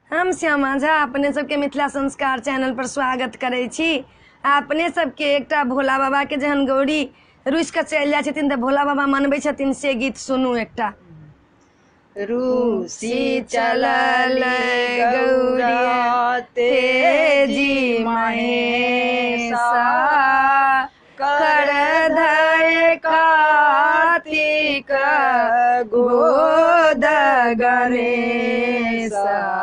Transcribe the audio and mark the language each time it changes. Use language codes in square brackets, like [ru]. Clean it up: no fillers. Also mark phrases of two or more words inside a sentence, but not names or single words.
[mai] हम श्यामा झा अपने सबके मिथिला संस्कार चैनल पर स्वागत करै छी। अपने सबके एकटा भोला बाबा के जहन गौरी रुस के चल जाय छथिन त भोला बाबा मनबै छथिन से गीत सुनू एकटा। रूसी चलल गौरा तेजी महेशा कर धय कार्तिक गोद गणेशा।